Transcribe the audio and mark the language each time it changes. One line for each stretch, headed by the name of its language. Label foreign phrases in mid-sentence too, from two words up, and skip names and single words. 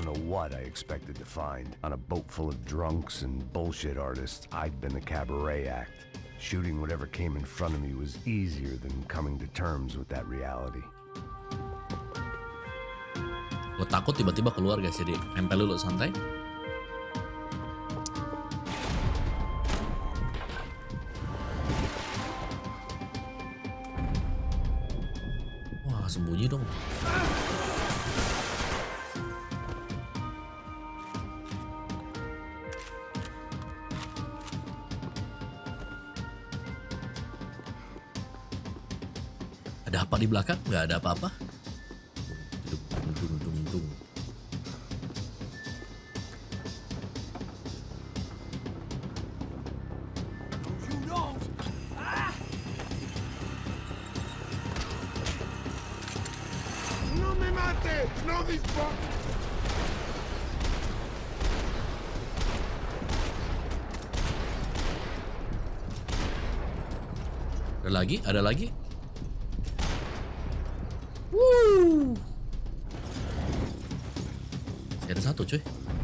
English: what I expected to find. On a boat full of drunks and bullshit artists, I'd been the cabaret act. Shooting whatever came in front of me was easier than coming to terms with that reality.
Indonesian: Gue takut tiba-tiba keluar guys, jadi nempel dulu santai. Wah, sembunyi dong. Ada apa di belakang? Nggak ada apa-apa. Dung.
Spanish: No me mate! No dispara!
Indonesian: Ada lagi? Ada lagi? Wuh. Masih ada satu cuy.